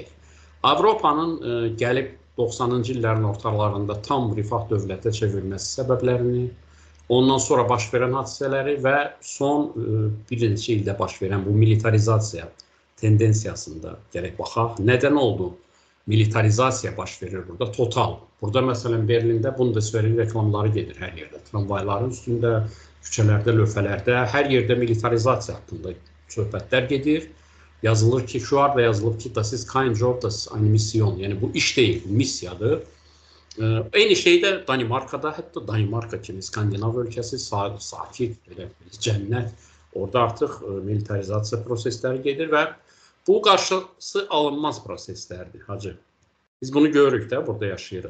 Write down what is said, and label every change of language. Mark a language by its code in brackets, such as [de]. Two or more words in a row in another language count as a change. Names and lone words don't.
[az] Avropanın gəlib 90-cı illərin ortalarında tam rifah dövlətə çevrilməsi səbəblərini, ondan sonra baş verən hadisələri və son bir neçə ildə baş verən bu militarizasiya tendensiyasında gərək baxaq. Nədən oldu? Militarizasiya baş verir burada, total. Burada məsələn Berlində Bundeswehr reklamları gedir hər yerdə. Tramvayların üstündə, küçələrdə, lövhələrdə, hər yerdə militarizasiya haqqında söhbətlər gedir. Yazılır ki, şuarda yazılıb ki, [de] das ist kein Job, das ist eine Mission. [az] Yəni bu iş deyil, bu missiyadır. Eyni şey də Danimarkada, hətta Danimarka kimi Skandinav ölkəsi, sakit, cənnət. Orada artıq militarizasiya prosesləri gedir və bu qarşısı alınmaz proseslərdir, Hacı. Biz bunu görürük də, burada yaşayırıq.